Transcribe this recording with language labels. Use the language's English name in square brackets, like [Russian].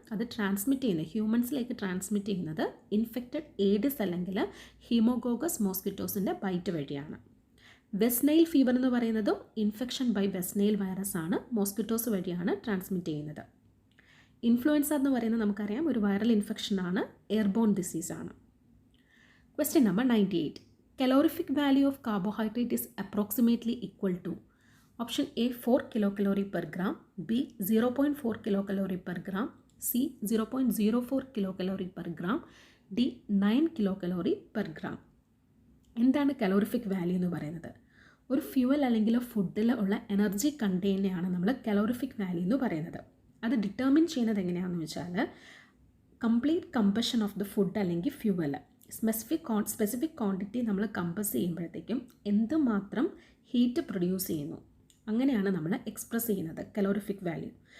[Malayalam] അത് ഹ്യൂമൻസിലേക്ക് ട്രാൻസ്മിറ്റ് ചെയ്യുന്നത് infected Aedes അല്ലെങ്കിൽ ഹീമോഗോഗസ് മോസ്കിറ്റോസിൻ്റെ ബൈറ്റ് വഴിയാണ്. വെസ്റ്റ് നൈൽ ഫീവർ എന്ന് പറയുന്നതും infection by west Nile virus ആണ്, മോസ്കിറ്റോസ് വഴിയാണ് ട്രാൻസ്മിറ്റ് ചെയ്യുന്നത്. ഇൻഫ്ലുവൻസ എന്ന് പറയുന്നത് നമുക്കറിയാം ഒരു viral ഇൻഫെക്ഷനാണ്, airborne ഡിസീസാണ്. [English] Question number 98. Calorific value of carbohydrate is approximately equal to option A 4 kilocalorie per gram, B 0.4 kilocalorie per gram, C 0.04 kilocalorie per gram, D 9 kilocalorie per gram. [Malayalam] എന്താണ് calorific value എന്ന് പറയുന്നത്? ഒരു fuel അല്ലെങ്കിൽ ഫുഡിൽ ഉള്ള energy കണ്ടെയ്നെയാണ് നമ്മൾ calorific value എന്ന് പറയുന്നത്. അത് ഡിറ്റർമിൻ ചെയ്യുന്നത് എങ്ങനെയാണെന്ന് വെച്ചാൽ complete combustion of the food അല്ലെങ്കിൽ ഫ്യൂവൽ സ്പെസിഫിക് ക്വാണ്ടിറ്റി നമ്മൾ കമ്പസ് ചെയ്യുമ്പോഴത്തേക്കും എന്തുമാത്രം ഹീറ്റ് പ്രൊഡ്യൂസ് ചെയ്യുന്നു, അങ്ങനെയാണ് നമ്മൾ എക്സ്പ്രസ് ചെയ്യുന്നത് കലോറിഫിക് വാല്യൂ.